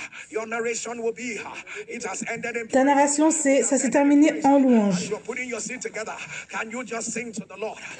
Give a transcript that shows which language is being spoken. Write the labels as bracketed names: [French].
[English] Your narration will be, it has ended in [French] Ta narration, ça s'est terminé en louange. [English] You're putting your seat together. Can you just sing to the Lord?